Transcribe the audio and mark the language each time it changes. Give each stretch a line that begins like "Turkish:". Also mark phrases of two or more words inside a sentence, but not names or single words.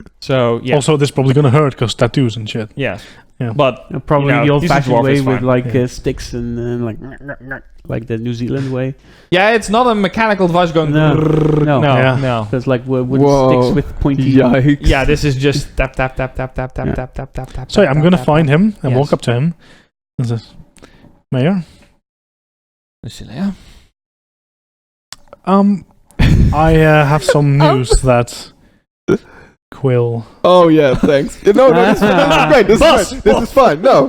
English: So yeah, Also, this is probably gonna hurt because tattoos and shit. yes, Yeah. but Probably You know, the old-fashioned he's a dwarf, way it's with fine. like Yeah. sticks and like the New Zealand way. yeah, it's not a mechanical device going. No. No, Yeah. no. So it's like wooden Whoa. sticks with pointy. Yikes. Yeah, this is just tap tap tap tap tap tap Yeah. tap tap tap tap. So yeah, I'm tap, gonna tap, find tap. him and Yes. walk up to him. This is Mayor. Lucilia. I have some news that Quill. Oh yeah, thanks. No, this is great. This is great. This is fine. No,